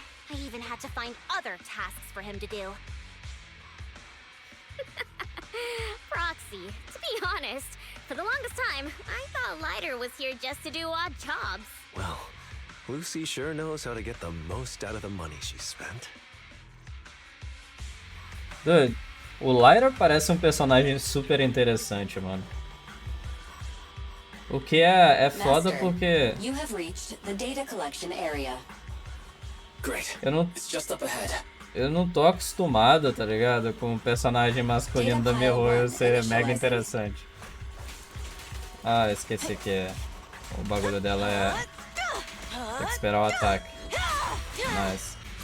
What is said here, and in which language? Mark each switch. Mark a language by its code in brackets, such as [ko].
[en] I even had to find other tasks for him to do. Proxy, to be honest, for the longest time, I thought Lighter was here just to do odd jobs. Well, Lucy sure knows how to get the most out of the money she spent. [pt] Dude, o Lighter parece um personagem super interessante, mano. O que é foda porque [en] You have reached the data collection area. Great. It's just up ahead. [pt] Eu não tô acostumado, tá ligado? Com o personagem masculino da Mihoyo ser mega interessante. Ah, esqueci que o bagulho dela é... Tem que esperar o ataque. Nice.